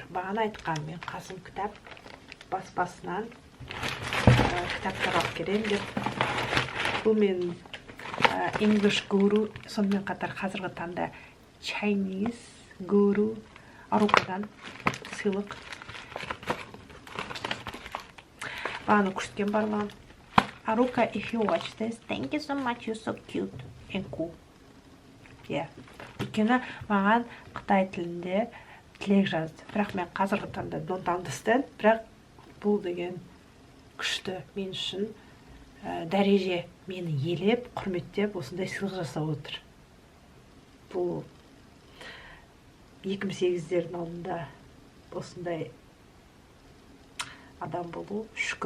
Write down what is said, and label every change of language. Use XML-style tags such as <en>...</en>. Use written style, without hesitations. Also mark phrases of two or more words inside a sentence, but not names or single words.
<kk>Бағана айтқан мен Қасым кітап баспасынан кітаптар алып келем деп. Бұл мен English Guru, сонымен қатар қазіргі таңда Chinese Guru Арукадан сыйлық. Бағана көрсеткен барлығын.</kk> <en>Aruka, if you watch this, thank you so much, you're so cute and cool.</en> <kk>Өйткені маған Қытай тілінде тілек жазды. Бірақ мен қазіргі таңда</kk> <en>don't understand,</en> <kk>бірақ бұл деген күшті мен үшін дәреже мені елеп, құрметтеп, осындай сыйлық жасап отыр. Бұл 2008-дердің алдында осындай адам болу шүкір.</kk>